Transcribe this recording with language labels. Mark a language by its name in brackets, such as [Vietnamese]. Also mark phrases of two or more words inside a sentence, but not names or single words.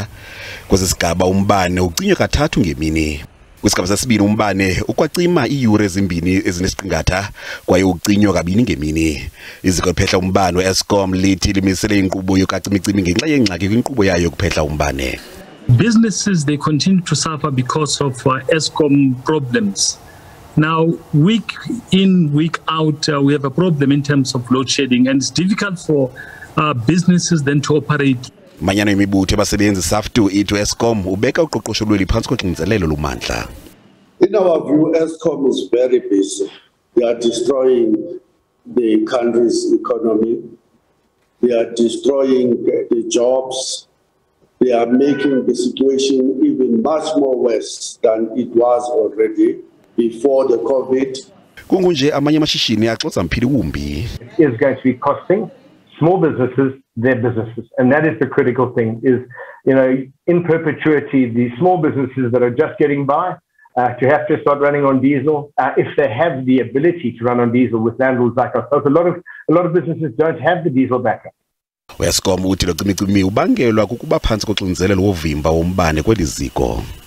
[Xhosa] Kwesi sigaba umbane ucinywa kathathu ngemini. Kwisigaba sesibini umbane ukwacima iiyure ezimbini ezinesiqingatha kwaye ucinywa kabini ngemini. Iziko liphehla umbane we-Eskom lithi limisele inkqubo yokacimicimi ngenxa yengxaki kwinkqubo yayo yokuphehla umbane. [English] Businesses, they continue to suffer because of Eskom problems. Now, week in, week out, we have a problem in terms of load shedding, and it's difficult for businesses then to operate. [Xhosa] Manyano yemibutho yabasebenzi SAFTU ithi Eskom ubeka uqoqosho lweli phantsi koxinzelelo lomandla. [English] In our view, Eskom is very busy. They are destroying the country's economy. They are destroying the jobs. They are making the situation even much more worse than it was already before the COVID. [Xhosa] Kungunje amanye amashishini axoxa mphili wumbi. [English] Is going to be costing small businesses their businesses, and that is the critical thing. Is, you know, in perpetuity, the small businesses that are just getting by to have to start running on diesel, if they have the ability to run on diesel with landlords like ourselves. A lot of businesses don't have the diesel backup. [Xhosa] Eskom uthi lo cimicimi ubangelwa kukuba phantsi koxinzelelo wovimba wombane kweli ziko.